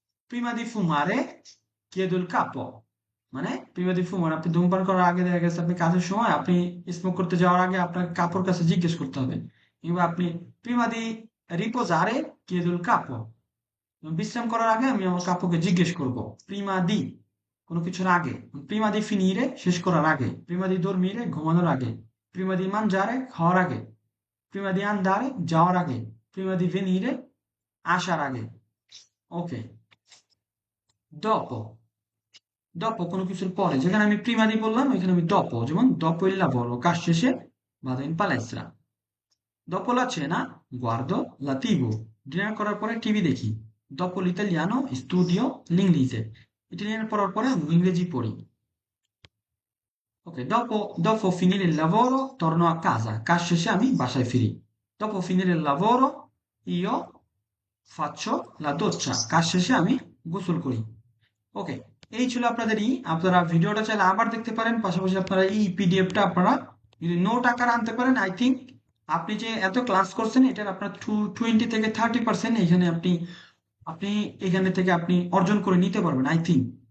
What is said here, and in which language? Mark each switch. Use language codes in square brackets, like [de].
[it] Prima di fumare chiedo il capo, [bn] মানে [it] prima di fumare [bn] আপনি ধূমপান করার আগে দেখা গেছে আপনি কাজের সময় আপনি স্মোক করতে যাওয়ার আগে আপনার কাপড় কাছে জিজ্ঞেস করতে হবে, কিংবা আপনি [it] prima di riposare chiedo il capo, [bn] বিশ্রাম করার আগে আমি আমার কাপড়কে জিজ্ঞেস করব। প্রিমা দি কোনো কিছুর আগে, প্রিমা দি ফিনিরে শেষ করার আগে, প্রিমা দি [it] dormire [bn] ঘুমানোর আগে, প্রিমা দি [it] mangiare [bn] খাওয়ার আগে, প্রিমা দি [it] andare [bn] যাওয়ার আগে, প্রিমা দি [it] venire [bn] আসার আগে। ওকে, [it] dopo dopo [bn] কোনো কিছুর পরে, যেখানে আমি প্রিমা দি বললাম এখানে আমি dopo, যেমন [it] dopo il lavoro [bn] কাজ শেষে [it] vado in palestra, dopo la cena guardo la TV, [bn] dinner করার পরে টিভি দেখি, [it] dopo l'italiano studio l'inglese, [bn] Italian পড়ার পরে আমি ইংরেজি পড়ি। [it] ওকে, dopo finire il lavoro torno a casa, [bn] কাজ শেষে আমি বাসায় ফিরি। [it] dopo finire il lavoro io faccio la doccia, [bn] কাজ শেষে আমি গোসল করি। ওকে, এই ছিল আপনারা ভিডিওটা চাইলে আবার দেখতে পারেন, পাশাপাশি আপনারা এই পিডিএফটা আপনারা যদি নোট আকার আনতে পারেন, [en] I think [bn] আপনি যে এত ক্লাস করছেন এটার আপনার 20 থেকে 30% এখানে আপনি আপনি এখানে থেকে আপনি অর্জন করে নিতে পারবেন, আই থিঙ্ক।